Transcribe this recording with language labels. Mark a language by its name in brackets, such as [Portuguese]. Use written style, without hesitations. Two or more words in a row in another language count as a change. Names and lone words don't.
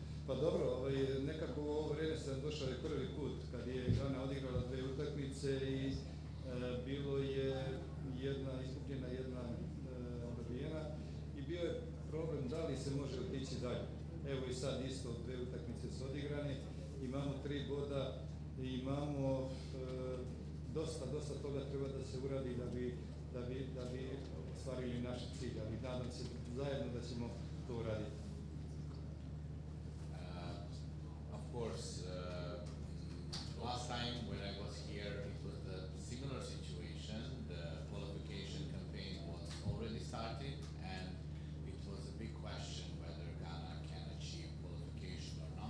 [Serbian] Pa dobro, nekako u ovo vrijeme sam došao je prvi put kad je Ghana odigrala 2 utakmice i bilo je jedna izgubljena, jedna dobijena i bio je problem da li se može otići dalje. Evo i sad isto 2 utakmice su odigrane, imamo 3 boda i imamo dosta toga treba da se uradi da bi ostvarili naš cilj, ali nadam se zajedno da ćemo to uraditi. [English] Of course, last time when I was here, it was the similar situation. The qualification campaign was already started, and it was a big question whether Ghana can achieve qualification or not.